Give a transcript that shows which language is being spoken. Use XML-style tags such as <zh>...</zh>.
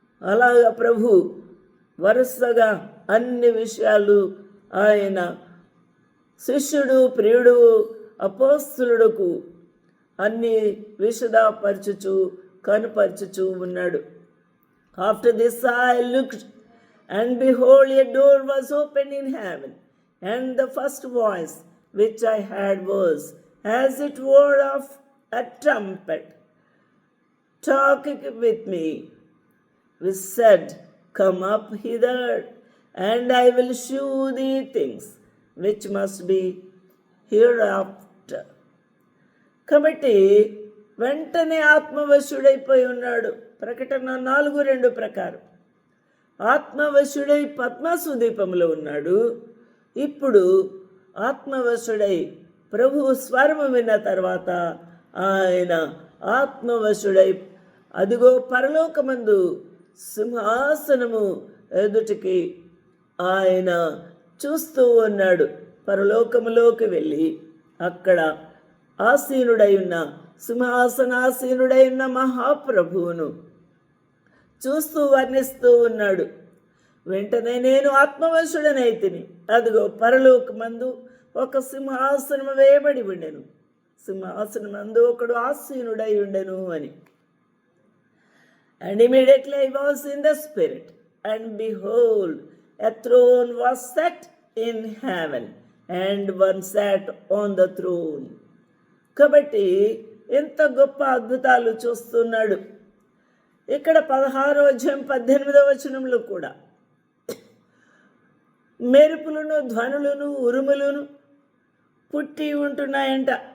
<te>అలాగా ప్రభు వరుసగా అన్ని విషయాలు ఆయన శిష్యుడు, ప్రియుడు, అపోస్తలుడుకు అన్ని విశదపరచుచు కనుపరచుచు ఉన్నాడు.</te> <en>After this I looked, and behold, a door was opened in heaven, and the first voice which I heard was as it were of a trumpet talking with me, which said, Come up hither, and I will shew thee things which must be hereafter.</en> <te>కాబట్టి వెంటనే ఆత్మవశుడైపోయి ఉన్నాడు. ప్రకటన 4:2 ప్రకారం ఆత్మవశుడై పద్మసు దీపంలో ఉన్నాడు. ఇప్పుడు ఆత్మవశుడై ప్రభు స్వరము విన్న తర్వాత ఆయన ఆత్మవశుడై అదిగో పరలోకమందు సింహాసనము ఎదుటికి ఆయన చూస్తూ ఉన్నాడు. పరలోకములోకి వెళ్ళి అక్కడ ఆసీనుడై ఉన్న సింహాసనాసీనుడై ఉన్న మహాప్రభువును చూస్తూ వర్ణిస్తూ ఉన్నాడు. వెంటనే నేను ఆత్మవశుడనైతిని. అదిగో పరలోకమందు ఒక సింహాసనం వేయబడి ఉండెను, సింహాసనమందు ఒకడు ఆసీనుడై ఉండెను అని.</te> <en>And immediately I was in the spirit, and behold, a throne was set in heaven, and one sat on the throne.</en> <te>కాబట్టి ఎంత గొప్ప అద్భుతాలు చూస్తున్నాడు. ఇక్కడ 16వ అధ్యాయం 18వ వచనంలో కూడా మెరుపులను, ధ్వనులను, ఉరుములను పుట్టి ఉంటున్నాయంట.</te>